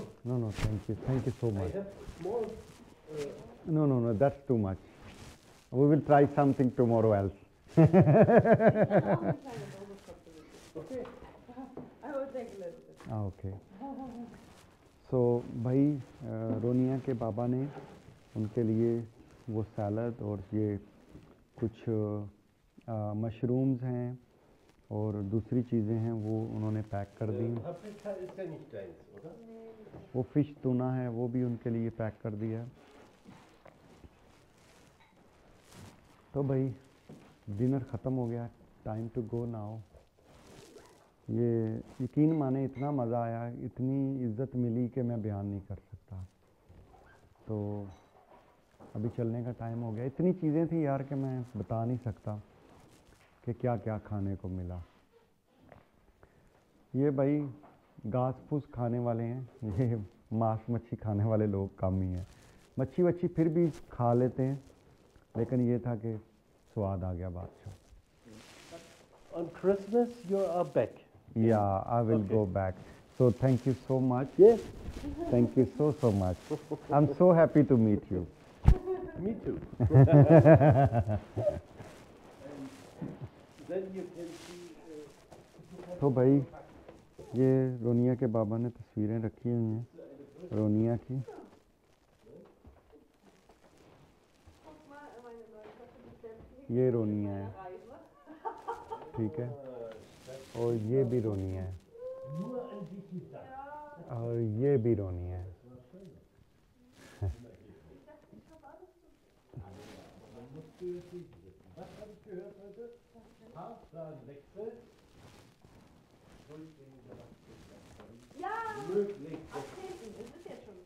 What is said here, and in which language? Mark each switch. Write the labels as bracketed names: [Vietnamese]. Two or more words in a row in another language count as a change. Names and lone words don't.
[English] No, thank you. Thank you so I much. have small. No, that's too much. We will try something tomorrow else. Okay. I will take a little bit. Okay. So, [Hindi] भाई रोनिया के बाबा ने उनके लिए वो सैलड और ये कुछ मशरूम्स हैं और दूसरी चीज़ें हैं, वो उन्होंने पैक कर दी। [German] Paprika ist ja nicht deins, oder? [Hindi] वो फिश टूना है, वो भी उनके लिए पैक कर दिया। तो भाई डिनर ख़त्म हो गया, [English] time to go now. [Hindi] ये यकीन माने इतना मज़ा आया, इतनी इज़्ज़त मिली कि मैं बयान नहीं कर सकता। तो अभी चलने का टाइम हो गया। इतनी चीज़ें थी यार कि मैं बता नहीं सकता कि क्या क्या खाने को मिला। ये भाई घास फूस खाने वाले हैं, ये मांस मच्छी खाने वाले लोग कम ही हैं। मच्छी वच्छी फिर भी खा लेते हैं, लेकिन ये था कि स्वाद आ गया बादशाह। [English] On Christmas you are back. Yeah, I will go back. So thank you so much. Yes. Thank you so much. I'm so happy to meet you. Me too. Then you can see. [Hindi] तो भाई ये रोनिया के बाबा ने तस्वीरें रखी हुई हैं रोनिया की। ये रोनिया है, ठीक है, और ये भी रोनिया है। और ये भी रोनी है। [German] Ja, Athleten, es ist jetzt schon.